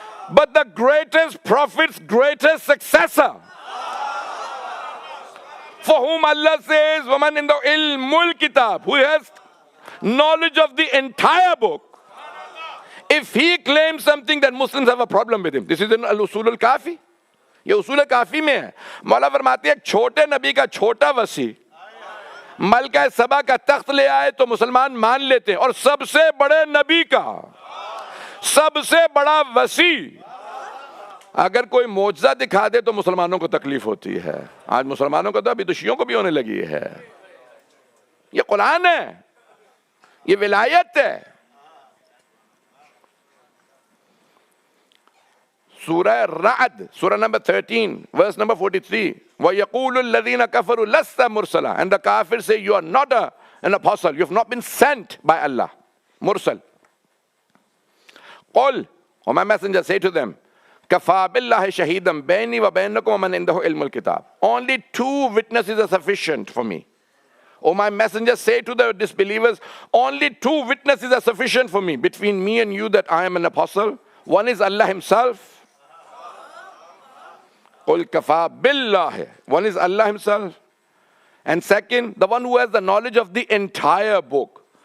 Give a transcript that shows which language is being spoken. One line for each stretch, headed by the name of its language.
English: But the greatest prophet's greatest successor, for whom Allah says,
Arabic: وَمَنْ إِنْدَهُ عِلْمُ الْكِتَابِ,
English: who has knowledge of the entire book, if he claims something, then Muslims have a problem with him. This is in Al-Usul Al-Kafi.
Urdu: یہ اصول کافی میں ہے. مولا فرماتے ہیں ایک چھوٹے نبی کا چھوٹا وسیع ملکہ سبا کا تخت لے آئے تو مسلمان مان لیتے ہیں, اور سب سے بڑے نبی کا سب سے بڑا وسیع اگر کوئی معجزہ دکھا دے تو مسلمانوں کو تکلیف ہوتی ہے. آج مسلمانوں کو تو ابھی تو شیعوں کو بھی ہونے لگی ہے. یہ قرآن ہے, یہ ولایت ہے. سورہ رعد, سورہ number 13,
English: verse number 43.
Arabic: وَيَقُولُ الَّذِينَ كَفَرُوا لَسْتَ مُرْسَلًا,
English: and the kafirs say, you are not an apostle, you have not been sent by Allah.
Arabic: Mursal. قُلْ,
English: O my messenger, say to them,
Arabic: كَفَى بِاللَّهِ شَهِيدًا بَيْنِي وَبَيْنَكُمْ وَمَنْ عِنْدَهُ عِلْمُ الْكِتَابِ.
English: Only 2 witnesses are sufficient for me. O my messenger, say to the disbelievers, only 2 witnesses are sufficient for me, between me and you, that I am an apostle. One is Allah himself.
Arabic: قُلْ كَفَى بِاللَّهِ,
English: one is Allah himself. And second, the one who has the knowledge of the entire book.